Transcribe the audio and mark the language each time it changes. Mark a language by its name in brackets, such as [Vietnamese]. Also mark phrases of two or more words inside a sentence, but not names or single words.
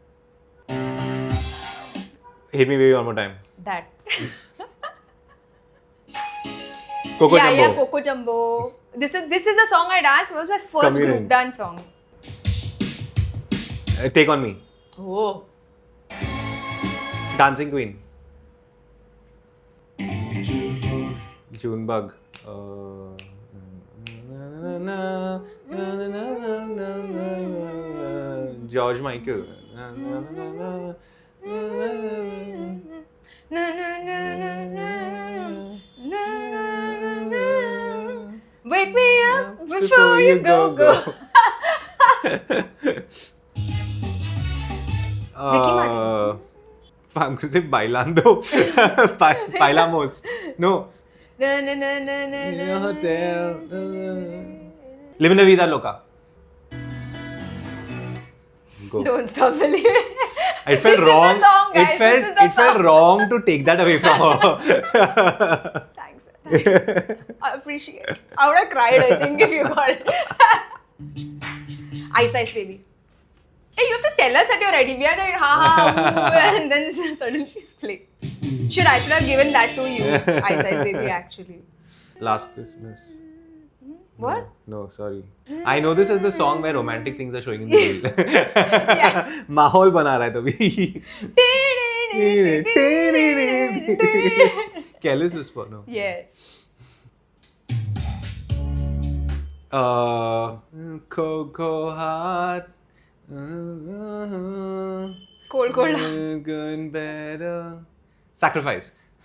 [English] Hit me baby one more time. That. Coco yeah, Jumbo. yeah, Coco Jumbo. This is the song I danced. It was my first Communing. group dance song. Take on me. Oh. Dancing Queen. Junebug. George Michael. Na, na, na, na, na, na. Wake me up before you go. Ricky Martin. I'm going to say Bailando. Bailamos. No. Na, na, na, na, na, na. Hotel. Living la vida loca. Go. Don't stop believing. It felt This is wrong. the song, guys. This is the It felt song. wrong to take that away from her. Thanks. I appreciate it. I would have cried, I think, if you got it. Ice Ice Baby. Hey, you have to tell us that you're ready. We are like, ooh, and then suddenly she's playing. I should have given that to you, Ice Ice Baby, actually. Last Christmas. What? No, sorry. I know this is the song where romantic things are showing in the reel. Yeah. [Hindi] माहौल बना रहा है तभी. [English] Careless Whisper, no. Yes. Cocoa Heart. Cold. Good, better. Sacrifice.